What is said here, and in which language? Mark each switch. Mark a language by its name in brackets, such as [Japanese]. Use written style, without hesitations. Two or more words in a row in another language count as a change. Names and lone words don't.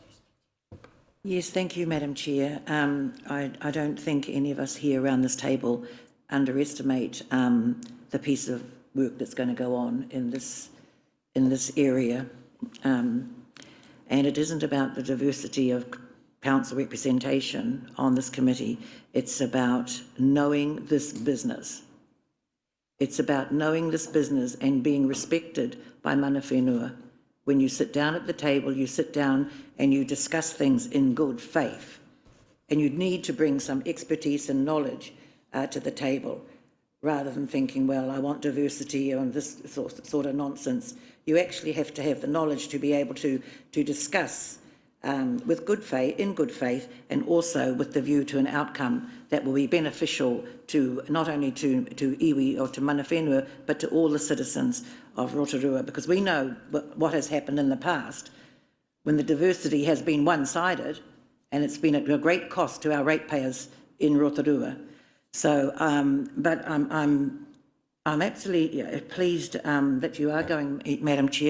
[English] Yes, thank you, Madam Chair. I don't think any of us here around this table underestimate the piece of work that's going to go on in this area. And it isn't about the diversity of council representation on this committee. It's about knowing this business. It's about knowing this business and being respected by [Māori] mana whenua. [English] When you sit down at the table, you sit down and you discuss things in good faith. And you need to bring some expertise and knowledge to the table, rather than thinking, well, I want diversity and this sort of nonsense. You actually have to have the knowledge to be able to discuss with good faith, in good faith, and also with the view to an outcome that will be beneficial to not only to iwi or to [Māori] mana whenua, [English] but to all the citizens of Rotorua, because we know what has happened in the past when the diversity has been one-sided, and it's been at a great cost to our ratepayers in Rotorua. So, but I'm absolutely pleased that you are going, Madam Chair.